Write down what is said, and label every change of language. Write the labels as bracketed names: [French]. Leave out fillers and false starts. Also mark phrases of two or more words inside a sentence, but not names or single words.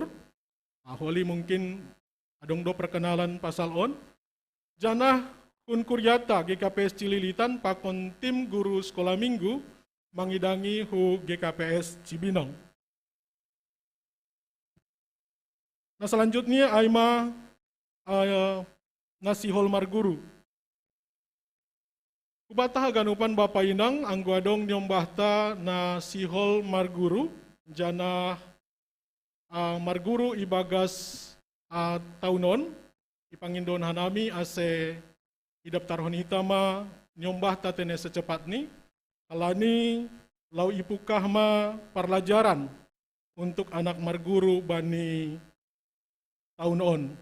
[Batak Simalungun] Holi mungkin adong do perkenalan pasal on janah hukuriata GKPS Cililitan pakon tim guru [Indonesian] sekolah minggu [Batak Simalungun] mangidangi hu GKPS Cibinong. Nah selanjutnya aima ngasihol marguru. Kubatah ganupan Bapa Inang angguadong nyombahta na sihol marguru jana marguru ibagas taunon ipangindon hanami ase idaptarhon hitama nyombahta tene secepatni alani lau ipukah ma parlajaran [Indonesian] untuk anak [Batak Simalungun] marguru bani tahun on.